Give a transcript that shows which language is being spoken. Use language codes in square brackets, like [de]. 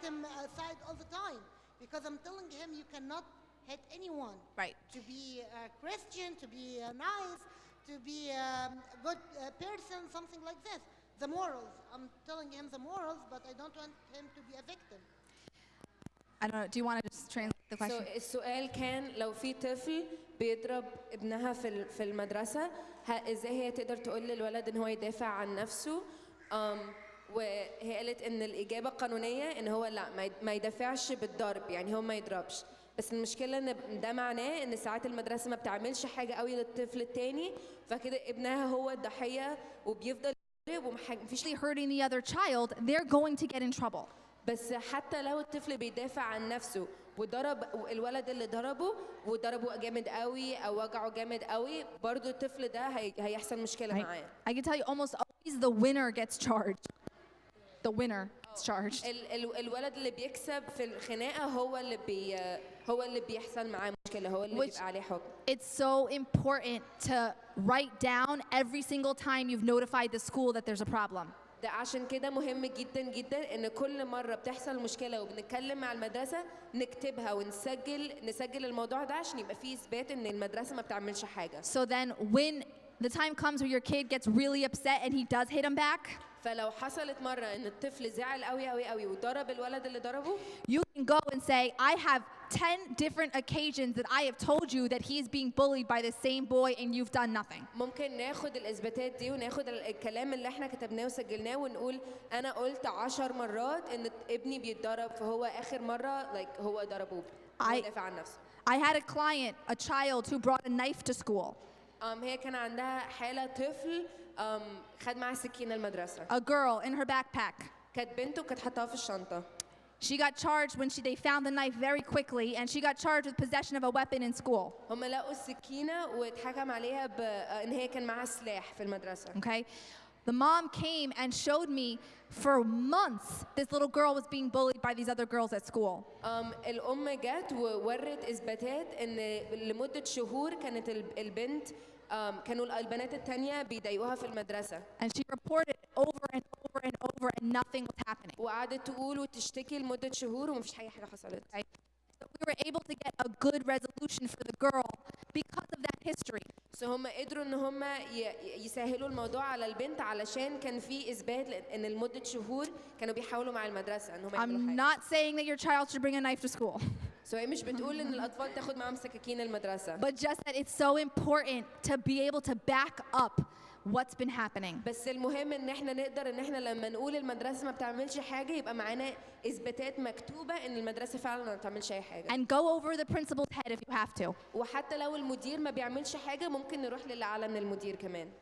[en] Victim side all the time because I'm telling him you cannot hit anyone. Right. To be a Christian, to be nice, to be a good person, something like this. The morals. I'm telling him the morals, but I don't want him to be a victim. I don't know. Do you want to just translate the question? [ar] So السؤال كان لو في طفل بيضرب ابنها في المدرسة ازاي هي تقدر تقول للولد ان هو يدافع عن نفسه وهي قالت ان الإجابة القانونية ان هو لا ما يدافعش بالضرب يعني هو ما يضربش بس المشكلة ان ده معناه ان ساعات المدرسة ما بتعملش حاجة قوي للطفل التاني فكده ابنها هو الضحية وبيفضل يضرب ومفيش [en] hurting the other child, they're going to get in trouble. [ar] بس حتى لو الطفل بيدافع عن نفسه وضرب الولد اللي ضربه جامد قوي او وجعه جامد قوي برضو الطفل ده هيحصل مشكلة معاه. [en] I can tell you almost always the winner gets charged. The winner gets charged. [ar] الولد اللي بيكسب في الخناقة هو اللي بيحصل معاه مشكلة هو اللي بيبقى عليه حكم. [en] It's so important to write down every single time you've notified the school that there's a problem. [ar] ده عشان كده مهم جدا جدا ان كل مرة بتحصل مشكلة وبنتكلم مع المدرسة نكتبها ونسجل الموضوع ده عشان يبقى فيه اثبات ان المدرسة ما بتعملش حاجة. [en] So then when the time comes where your kid gets really upset and he does hit him back, [ar] فلو حصلت مرة ان الطفل زعل قوي قوي قوي وضرب الولد اللي ضربه [en] you can go and say, I have 10 different occasions that I have told you that he is being bullied by the same boy and you've done nothing. [ar] ممكن ناخد الإثباتات دي وناخد الكلام اللي احنا كتبناه وسجلناه ونقول أنا قلت 10 مرات إن ابني بيتضرب فهو آخر مرة هو ضربه هو دافع عن نفسه. [en] I had a client, a child who brought a knife to school. [ar] هي كان عندها حالة طفل خد معاه سكينة المدرسة. [en] A girl in her backpack. [ar] كانت بنته كانت حطاها في الشنطة. [en] She got charged when they found the knife very quickly, and she got charged with possession of a weapon in school. [ar] هم لقوا السكينة واتحكم عليها بإن هي كان معاها سلاح في المدرسة. [en] Okay, the mom came and showed me for months this little girl was being bullied by these other girls at school. [ar] الأم جت وورت إثباتات إن لمدة شهور كانت البنت كانوا البنات التانية بيضايقوها في المدرسة. [en] And she reported over and over and over and nothing was happening. [ar] وقعدت تقول وتشتكي لمدة شهور ومفيش أي حاجة حصلت. [en] So we were able to get a good resolution for the girl because of that history. [ar] So هم قدروا إن هم يسهلوا الموضوع على البنت علشان كان في إثبات إن لمدة شهور كانوا بيحاولوا مع المدرسة إن هم يعملوا حاجة. [en] I'm not saying that your child should bring a knife to school. [ar] So هي مش بتقول إن الأطفال تاخد معاهم سكاكين المدرسة. [en] But just that it's so important to be able to back up what's been happening. [ar] بس المهم إن إحنا نقدر إن إحنا لما نقول المدرسة ما بتعملش حاجة يبقى معانا إثباتات مكتوبة إن المدرسة فعلا ما بتعملش أي حاجة. [en] And go over the principal's head if you have to. [ar] وحتى لو المدير ما بيعملش حاجة ممكن نروح للي أعلى من المدير كمان.